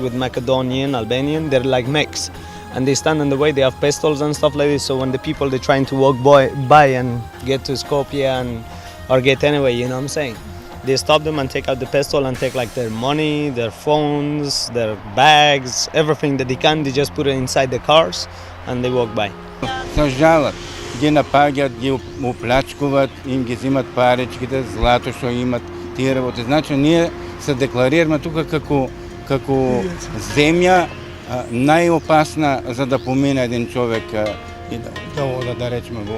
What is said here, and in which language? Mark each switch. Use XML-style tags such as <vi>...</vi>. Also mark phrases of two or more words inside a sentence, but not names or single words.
<en>With Macedonian, Albanian, they're like mix. And they stand in the way, they have pistols and stuff like this, so when the people they're trying to walk by and get to Skopje or get anywhere, you know what I'm saying? They stop them and take out the pistol and take like their money, their phones, their bags, everything that they can, they just put it inside the cars and they walk by.</en> <mk>Сажалат, ги напаѓаат, ги уплачкуваат, им ги зимат паричките, злато што имат, тие работи. Значи ние се декларираме тука како земја најопасна за да помине един човек и да ода, да речеме во...</mk>